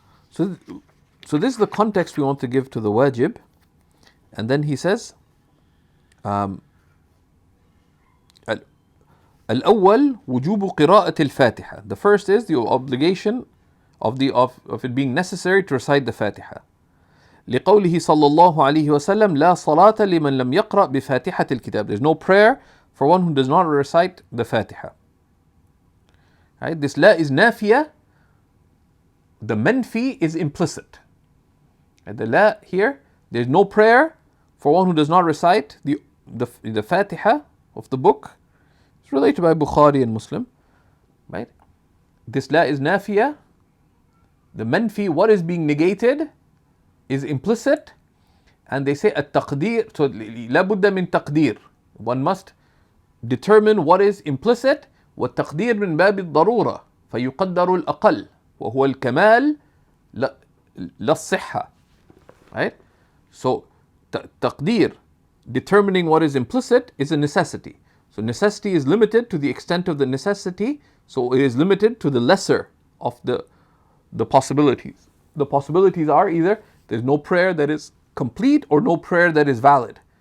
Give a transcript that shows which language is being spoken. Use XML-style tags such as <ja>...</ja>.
<en>So this is the context we want to give to the wajib. And then he says,</en> <ar>الأول وجوب قراءة الفاتحة.</ar> <en>The first is the obligation of it being necessary to recite the Fatiha.</en> <ar>لقوله صلى الله عليه وسلم لا صلاة لمن لم يقرأ بفاتحة الكتاب.</ar> <en>There's no prayer for one who does not recite the Fatiha. Right? This la is nafiya. The manfi is implicit. Right? The la here, there's no prayer for one who does not recite the Fatiha of the book. It's related by Bukhari and Muslim. Right? This la is nafiya. The manfi, what is being negated, is implicit. And they say at-taqdir, so</en> <ar>la budda min taqdir.</ar> <en>One must determine what is implicit.</en> <ar>والتقدير من باب الضرورة فيقدر الأقل وهو الكمال لا الصحة.</ar> <en>Right? So تقدير, determining what is implicit, is a necessity. So necessity is limited to the extent of the necessity, so it is limited to the lesser of the possibilities. The possibilities are either there's no prayer that is complete or no prayer that is valid.</en>